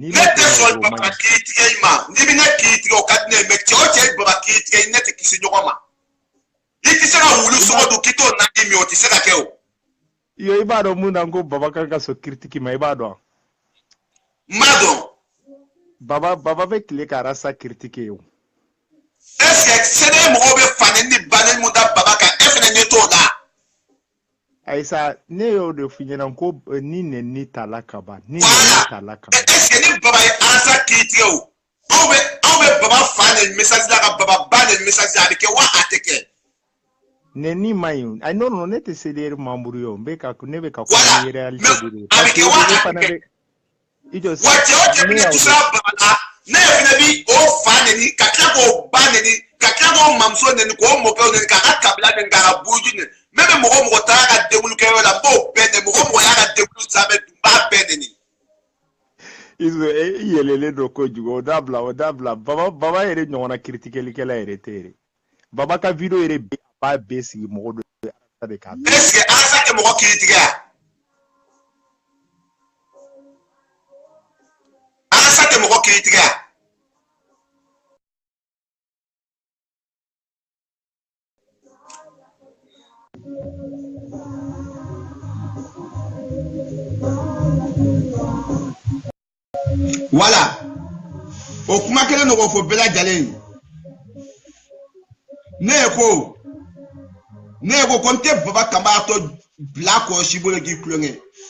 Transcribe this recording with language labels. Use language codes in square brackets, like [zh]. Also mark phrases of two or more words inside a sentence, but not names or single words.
[bm] Ne tɛ sɔn Baba critique i ma n'i bɛ ne critique o ka di ne ye mais cɛ o cɛ ye Baba critique ne tɛ kisi ɲɔgɔn ma. I tɛ se ka wulu sogo dun k'i t'o naani min o tɛ se ka kɛ o. Yo i b'a dɔn mun na ko Baba kan ka sɔn critique ma i b'a dɔn. N b'a dɔn. Baba bɛ tile ka Rasta critique ye o. [fr] Est-ce que [bm] sɛnɛ mɔgɔw bɛ fani ni bani mun da Baba kan e fana ɲɛ t'o la. Ayisa ne y'o de f'i ɲɛna ko ni nɛni t'a la ka ban ni nɛni t'a la ka ban. [fr] Est-ce que [bm] ni Baba ye Asta critique o aw bɛ Baba fa ni message la ka Baba ba ni message la a bɛ kɛ wa a tɛ kɛ. Nɛni ma ɲi o non ne tɛ CDR membre ye o ne bɛ ka kuma ni réalité de ye. A bɛ kɛ wa a tɛ kɛ. Wa cɛ o cɛ fana tɛ se Baba la ne fana bi o fa nɛni ka tila k'o ba nɛni ka tila k'o mamuso nɛni k'o mɔkɛw nɛni k'a ka kabila nɛni k'a ka buruju nɛni même mɔgɔ taara ka déglu kɛyɔrɔ la n b'o bɛɛ nɛni mɔgɔ y'a ka déglu sanfɛ n b'a bɛɛ nɛni. Izo i yɛlɛlen don kojugu o dabila Baba yɛrɛ ɲɔgɔnna critiquelikɛla yɛrɛ tɛ yɛrɛ Baba ka vidéo yɛrɛ bɛɛ a b'a bɛɛ sigi mɔgɔ dɔ de k'a bɛɛ. [fr] Est-ce que [bm] Asta tɛ mɔgɔ critique ya? Asta tɛ mɔgɔ critique ya? Voilà o kuma kelen dɔ fɔ bɛɛ lajɛlen ne ko ko n tɛ Baba Kamara to bila kɔlɔsi bolo k'i tulonkɛ